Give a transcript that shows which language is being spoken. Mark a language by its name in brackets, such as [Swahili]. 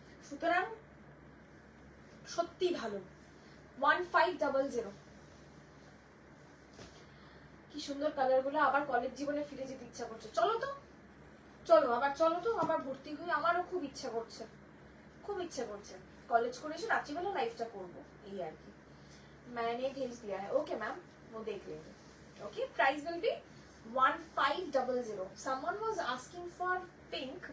[Bangla] সুতরাং সত্যি ভালো। 1500। কি সুন্দর কালার গুলো, আবার কলেজ জীবনে ফিরে যেতে ইচ্ছা করছে। চলো তো, আবার ভর্তি হয়ে, আমারও খুব ইচ্ছা করছে, খুব ইচ্ছা করছে কলেজ করে এসে রাত্রিবেলা লাইফটা করবো, এই আর কি। [Hindi] मैंने भेज दिया है, ओके मैम, वो देख लेंगे। [English] Okay, price will be 1500। someone was asking for pink.